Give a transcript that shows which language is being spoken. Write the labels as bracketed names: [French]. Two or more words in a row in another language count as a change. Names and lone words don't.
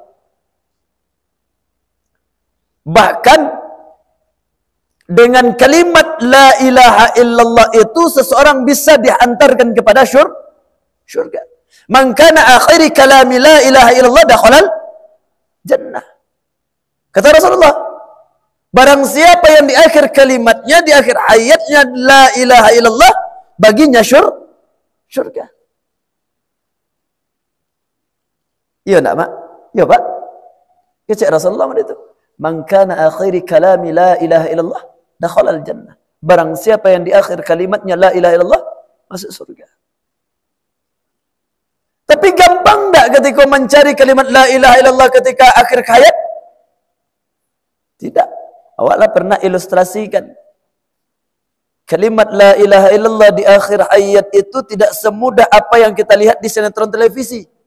[Indonesian] Bahkan dengan kalimat [Arabic] لا إله إلا الله [Indonesian] itu seseorang bisa dihantarkan kepada syurga. [Arabic] من كان آخر كلامه لا إله إلا الله دخل الجنة. [Indonesian] Kata Rasulullah, barang siapa yang di akhir kalimatnya, di akhir ayatnya [Arabic] لا إله إلا الله, [Indonesian] baginya syurga. Iya nak, Mak? Iya, Pak? Kecek Rasulullah itu. [Arabic] من كان آخر كلامه لا إله إلا الله دخل الجنة. [Indonesian] Barang siapa yang di akhir kalimatnya [Arabic] لا إله إلا الله, [Indonesian] masuk surga. Tapi gampang tak ketika mencari kalimat [Arabic] لا إله إلا الله [Indonesian] ketika akhir hayat? Tidak. Awaklah pernah ilustrasikan. Kalimat [Arabic] لا إله إلا الله [Indonesian] di akhir ayat itu tidak semudah apa yang kita lihat di sinetron televisi.